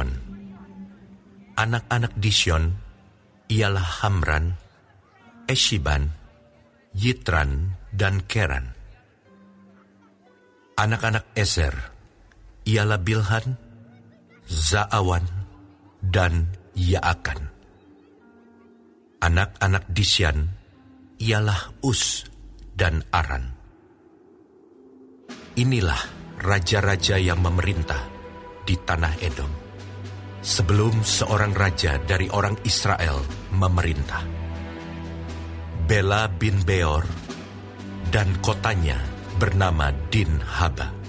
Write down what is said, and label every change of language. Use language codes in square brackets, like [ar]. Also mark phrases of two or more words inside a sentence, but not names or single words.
[id] Anak-anak Disyon ialah Hamran, Eshiban, Yitran, dan Keran. Anak-anak Ezer ialah Bilhan, Zaawan, dan Yaakan. Anak-anak Disyan ialah Us dan Aran. Inilah raja-raja yang memerintah di tanah Edom, sebelum seorang raja dari orang Israel memerintah. Bela bin Beor, dan kotanya bernama Dinhaba.